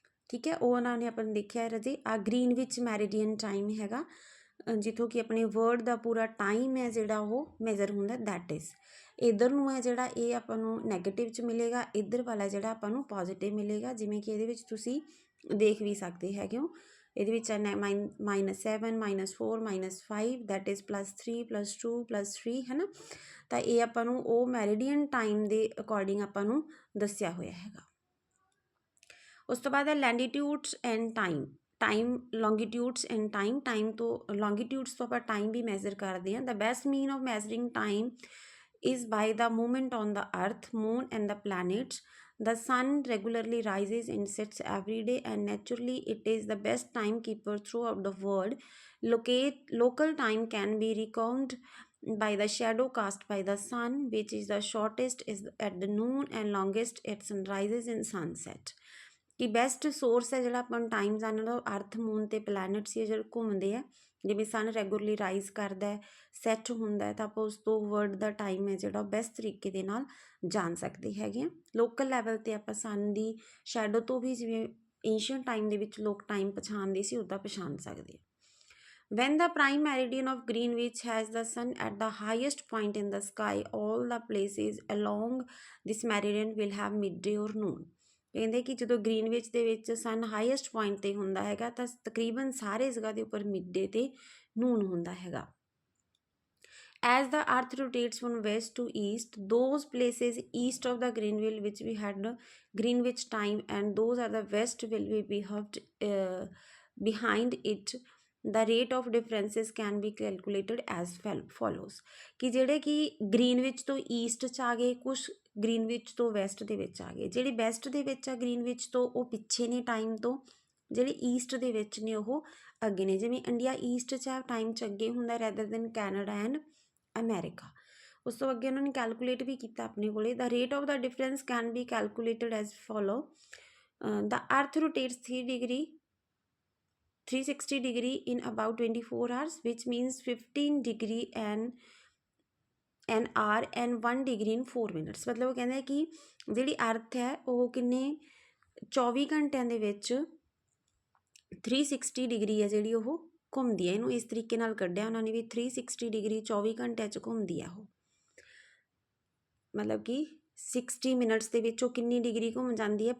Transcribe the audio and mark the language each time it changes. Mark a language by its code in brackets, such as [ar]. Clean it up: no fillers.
[pa] ਠੀਕ ਹੈ ਉਹ ਉਹਨਾਂ ਨੇ ਆਪਾਂ ਨੂੰ ਦੇਖਿਆ ਰਾਜੇ ਆ ਗ੍ਰੀਨਵਿਚ ਮੈਰੀਡੀਅਨ ਟਾਈਮ ਹੈਗਾ ਜਿੱਥੋਂ ਕਿ ਆਪਣੇ ਵਰਡ ਦਾ ਪੂਰਾ ਟਾਈਮ ਹੈ ਜਿਹੜਾ ਉਹ ਮੈਜ਼ਰ ਹੁੰਦਾ ਦੈਟ ਇਜ਼ ਇੱਧਰ ਨੂੰ ਹੈ ਜਿਹੜਾ ਇਹ ਆਪਾਂ ਨੂੰ ਨੈਗੇਟਿਵ 'ਚ ਮਿਲੇਗਾ ਇੱਧਰ ਵਾਲਾ ਜਿਹੜਾ ਆਪਾਂ ਨੂੰ ਪੋਜ਼ੀਟਿਵ ਮਿਲੇਗਾ ਜਿਵੇਂ ਕਿ ਇਹਦੇ ਵਿੱਚ ਤੁਸੀਂ ਦੇਖ ਵੀ ਸਕਦੇ ਹੈਗੇ ਹੋ ਇਹਦੇ ਵਿੱਚ -7 -4 -5 ਦੈਟ ਇਜ਼ +3 +2 +3 ਹੈ ਨਾ ਤਾਂ ਇਹ ਆਪਾਂ ਨੂੰ ਉਹ ਮੈਰੀਡੀਅਨ ਟਾਈਮ ਦੇ ਅਕੋਰਡਿੰਗ ਆਪਾਂ ਨੂੰ ਦੱਸਿਆ ਹੋਇਆ ਹੈਗਾ ਉਸ ਤੋਂ ਬਾਅਦ ਹੈ ਲੈਂਡੀਟਿਊਡਸ ਐਂਡ ਟਾਈਮ ਲੌਂਗੀਟਿਊਡਸ ਐਂਡ ਟਾਈਮ ਤੋਂ ਲੌਂਗੀਟਿਊਡਸ ਤੋਂ ਆਪਾਂ ਟਾਈਮ ਵੀ ਮੈਜ਼ਰ ਕਰਦੇ ਹਾਂ the best mean of ਮੈਜ਼ਰਿੰਗ time [en] is by the movement on the earth, moon and the planets. The sun regularly rises and sets every day and naturally it is the best timekeeper throughout the world. Local time can be reckoned by the shadow cast by the sun, which is the shortest is at the noon and longest at sunrises and sunset. [pa] ਕਿ best source ਹੈ ਜਿਹੜਾ ਆਪਾਂ ਨੂੰ time ਜਾਣਨ ਦਾ, ਅਰਥ, moon ਤੇ planets ਹੀ ਜਿਹੜੇ ਘੁੰਮਦੇ ਆ। ਜਿਵੇਂ ਸਨ ਰੈਗੂਲਰਲੀ ਰਾਈਜ਼ ਕਰਦਾ ਹੈ, ਸੈੱਟ ਹੁੰਦਾ ਹੈ, ਤਾਂ ਆਪਾਂ ਉਸ ਤੋਂ ਵਰਲਡ ਦਾ ਟਾਈਮ ਹੈ ਜਿਹੜਾ ਉਹ ਬੈਸਟ ਤਰੀਕੇ ਦੇ ਨਾਲ ਜਾਣ ਸਕਦੇ ਹੈਗੇ ਆ। ਲੋਕਲ ਲੈਵਲ 'ਤੇ ਆਪਾਂ ਸਨ ਦੀ ਸ਼ੈਡੋ ਤੋਂ ਵੀ, ਜਿਵੇਂ ਏਂਸ਼ੀਅੰਟ ਟਾਈਮ ਦੇ ਵਿੱਚ ਲੋਕ ਟਾਈਮ ਪਛਾਣਦੇ ਸੀ, ਉੱਦਾਂ ਪਛਾਣ ਸਕਦੇ ਆ। [en] When the prime meridian of Greenwich has the sun at the highest point in the sky, all the places along this meridian will have midday or noon। [pa] ਕਹਿੰਦੇ ਕਿ ਜਦੋਂ ਗ੍ਰੀਨਵਿਚ ਦੇ ਵਿੱਚ ਸਨ ਹਾਈਐਸਟ ਪੁਆਇੰਟ 'ਤੇ ਹੁੰਦਾ ਹੈਗਾ ਤਾਂ ਤਕਰੀਬਨ ਸਾਰੇ ਜਗ੍ਹਾ ਦੇ ਉੱਪਰ ਮਿਡਡੇ ਤੇ ਨੂਨ ਹੁੰਦਾ ਹੈਗਾ। [en] As the earth rotates from west to east, those places east of the Greenwich which we had Greenwich time and those are the west will be behaved behind it। The rate of differences can be calculated as follows। [pa] ਕਿ ਜਿਹੜੇ ਕਿ Greenwich ਤੋਂ East 'ਚ ਆ ਗਏ, ਕੁਛ Greenwich ਤੋਂ West ਦੇ ਵਿੱਚ ਆ ਗਏ। ਜਿਹੜੇ ਵੈਸਟ ਦੇ ਵਿੱਚ ਆ ਗ੍ਰੀਨਵਿਚ ਤੋਂ ਉਹ ਪਿੱਛੇ ਨੇ ਟਾਈਮ ਤੋਂ, ਜਿਹੜੇ ਈਸਟ ਦੇ ਵਿੱਚ ਨੇ ਉਹ ਅੱਗੇ ਨੇ। ਜਿਵੇਂ ਇੰਡੀਆ ਈਸਟ 'ਚ ਆ, ਟਾਈਮ 'ਚ ਅੱਗੇ ਹੁੰਦਾ rather than Canada and America. ਉਸ ਤੋਂ ਅੱਗੇ ਉਹਨਾਂ ਨੇ ਕੈਲਕੂਲੇਟ ਵੀ ਕੀਤਾ ਆਪਣੇ ਕੋਲੇ। ਦਾ rate of ਦਾ difference can be calculated as follow. ਦਾ ਅਰਥ ਰੋਟੇਟਸ [en] 360 degree in about 24 hours, which means 15 degree an hour and 1 degree in 4 minutes। [pa] ਮਤਲਬ ਉਹ ਕਹਿੰਦਾ ਕਿ ਜਿਹੜੀ ਅਰਥ ਹੈ ਉਹ ਕਿੰਨੇ 24 ਘੰਟਿਆਂ ਦੇ ਵਿੱਚ 360 ਡਿਗਰੀ ਹੈ ਜਿਹੜੀ ਉਹ ਘੁੰਮਦੀ ਹੈ। ਇਹਨੂੰ ਇਸ ਤਰੀਕੇ ਨਾਲ ਕੱਢਿਆ ਉਹਨਾਂ ਨੇ ਵੀ 360 ਡਿਗਰੀ 24 ਘੰਟਿਆਂ 'ਚ ਘੁੰਮਦੀ ਆ ਉਹ। ਮਤਲਬ ਕਿ 60 ਮਿੰਟਸ ਦੇ ਵਿੱਚ ਉਹ ਕਿੰਨੀ ਡਿਗਰੀ ਘੁੰਮ ਜਾਂਦੀ ਹੈ?